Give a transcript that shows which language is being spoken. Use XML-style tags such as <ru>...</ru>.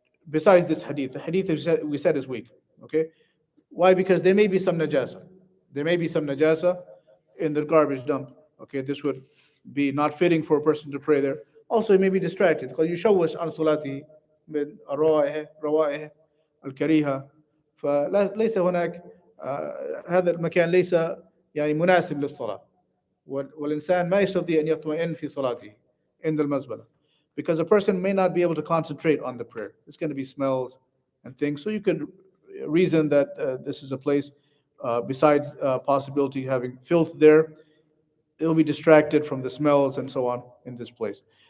<en>Besides this hadith, the hadith we said is weak, okay? Why? Because there may be some najasa. There may be some najasa in the garbage dump. Okay, this would be not fitting for a person to pray there. Also, he may be distracted because</en> <ar>يشوش عن صلاته من الروائح روائح الكريهة. فليس هناك هذا المكان ليس يعني مناسب للصلاة. والإنسان ما يستطيع أن يطمئن في صلاته</ar> <en>in the المزبلة, because a person may not be able to concentrate on the prayer. It's going to be smells and things. So you could reason that this is a place, besides possibility having filth there, it will be distracted from the smells and so on in this place.</en>